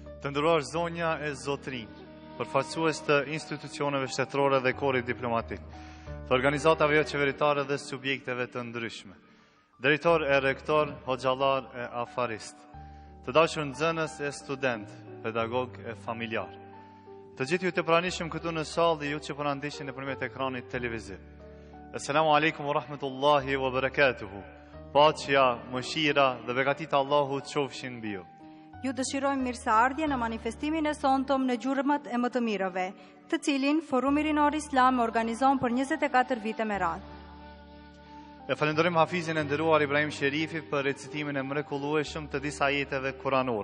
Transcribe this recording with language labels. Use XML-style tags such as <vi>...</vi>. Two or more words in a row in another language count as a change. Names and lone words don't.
<sq>Të nderuar zonja e zotërinj, përfaqësues të institucioneve shtetërore dhe korrit diplomatik, të organizatave jo qeveritare dhe subjekteve të ndryshme, drejtor e rektor, hoxhallar e afarist, të dashur nxënës e student, pedagog e familjar, të gjithë ju të pranishëm këtu në sallë dhe ju që po na ndiqni nëpërmjet ekranit televiziv.</sq> <ar>السلام عليكم ورحمة الله وبركاته.</ar> <sq>Paqja, mëshira dhe begatit Allahu të qofshin mbi ju. Ju dëshirojmë mirëseardhje në manifestimin e sontom në gjurmët e më të mirëve, të cilin Forumi Rinor Islam organizon për 24 vite me radhë. E falenderojmë Hafizin e nderuar Ibrahim Sherifi për recitimin e mrekullueshëm të disa ajeteve kuranore.</sq>